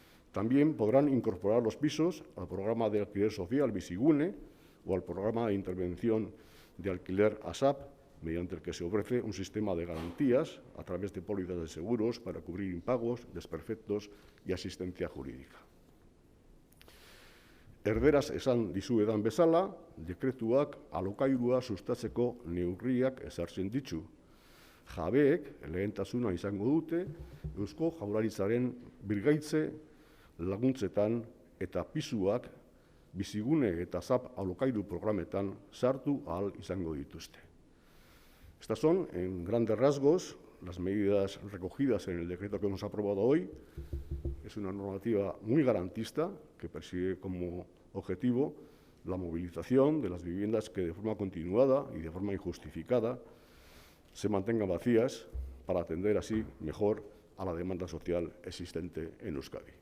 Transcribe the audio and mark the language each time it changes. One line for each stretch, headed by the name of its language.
Spanish: También podrán incorporar los pisos al programa de alquiler social Bizigune o al programa de intervención de alquiler ASAP, mediante el que se ofrece un sistema de garantías a través de pólizas de seguros para cubrir impagos, desperfectos y asistencia jurídica.
Basque: Erderaz esan dizuedan bezala, dekretuak alokairua sustatzeko neurriak ezartzen ditu. Jabeek lehentasuna izango dute Eusko Jaurlaritzaren birgaitze laguntzetan eta pisuak Bizigune eta ZAP alokairu programetan sartu ahal izango dituzte.
Spanish: Estas son, en grandes rasgos, las medidas recogidas en el decreto que hemos aprobado hoy. Es una normativa muy garantista que persigue como objetivo la movilización de las viviendas que de forma continuada y de forma injustificada se mantengan vacías para atender así mejor a la demanda social existente en Euskadi.